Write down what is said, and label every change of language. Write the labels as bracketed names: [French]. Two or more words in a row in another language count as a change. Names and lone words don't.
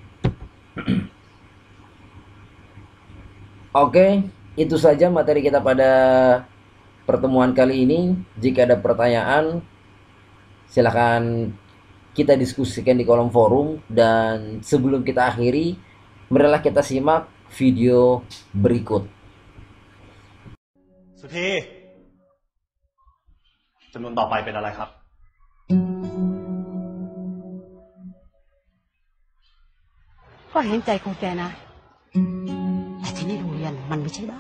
[Indonesian] Oke, itu saja materi kita pada pertemuan kali ini. Jika ada pertanyaan, silahkan kita diskusikan di kolom forum. Dan sebelum kita akhiri, marilah kita simak video berikut. [Thai] สุธีจำนวนต่อไปเป็นอะไรครับ ก็เห็นใจของแกนะ แต่ที่นี่โรงเรียนมันไม่ใช่บ้าน